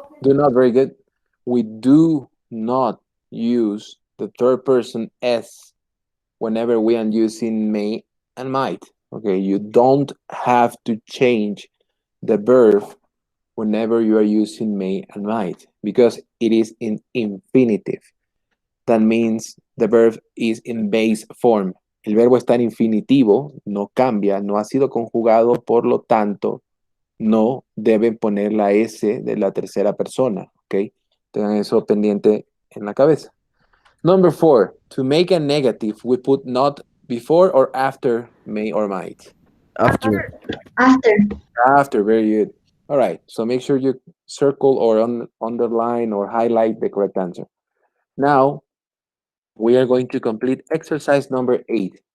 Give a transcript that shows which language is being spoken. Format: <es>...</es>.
<en>Do not, very good. We do not. use the third person s whenever we are using may and might. Okay, you don't have to change the verb whenever you are using may and might because it is in infinitive. That means the verb is in base form.</en> <es>El verbo está en infinitivo, no cambia, no ha sido conjugado, por lo tanto, no deben poner la S de la tercera persona, ¿ok? Tengan eso pendiente en la cabeza.</es> <en>Number 4, to make a negative, we put not before or after may or might. After. After. After, very good. All right, so make sure you circle or underline or highlight the correct answer. Now, we are going to complete exercise number 8.</en>